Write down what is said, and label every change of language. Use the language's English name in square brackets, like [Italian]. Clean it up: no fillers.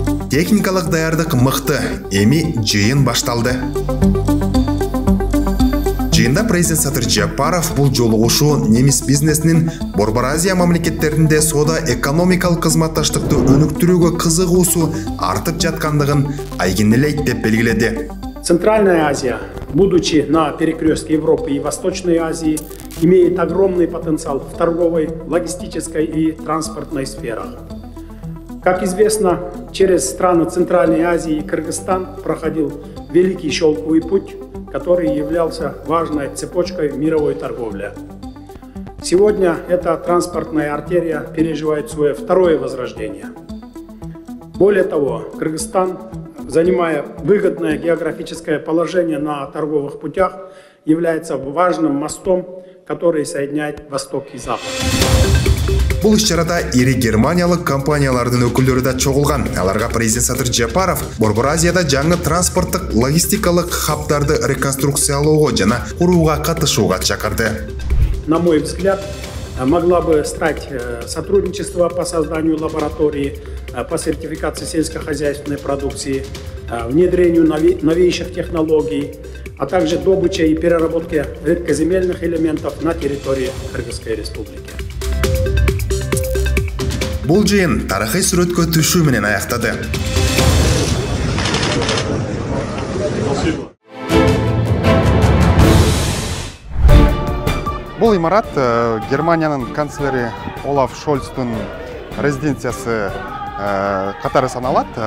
[Kyrgyz] Техникалык даярдык мыкты, эми жыйын башталды. Жыйында президент Садыр Жапаров бул жолугушуу немис бизнесинин Борбор Азия мамлекеттеринде соода экономикалык кызматташтыкты өнүктүрүүгө кызыгуусу артып жаткандыгын айгинелейт деп белгиледи. [Russian] Центральная Азия, будучи на перекрестке Европы и Восточной Азии, имеет огромный потенциал в торговой, логистической и транспортной сферах. Как известно, через страны Центральной Азии и Кыргызстан проходил Великий Шелковый путь, который являлся важной цепочкой мировой торговли. Сегодня эта транспортная артерия переживает свое второе возрождение. Более того, Кыргызстан, занимая выгодное географическое положение на торговых путях, является важным мостом, который соединяет Восток и Запад. [Kyrgyz] Бул иш-чарада ири германиялык компаниялардын өкүлдөрү да чогулган. Аларга президент Садыр Жапаров Борбор Азияда жаңы транспорттук логистикалык хабдарды реконструкциялоого жана курууга катышууга чакырды. [Russian] На мой взгляд, могла бы стать сотрудничество по созданию лаборатории по сертификации сельскохозяйственной продукции, внедрению новейших технологий, а также добыче и переработке редкоземельных элементов на территории Кыргызской республики. [Kyrgyz] Бул жыйын тарыхый сүрөткө түшүү менен аяктады. Бул имарат Германиянын канцлери Олаф Шольцтун резиденциясы катары саналат.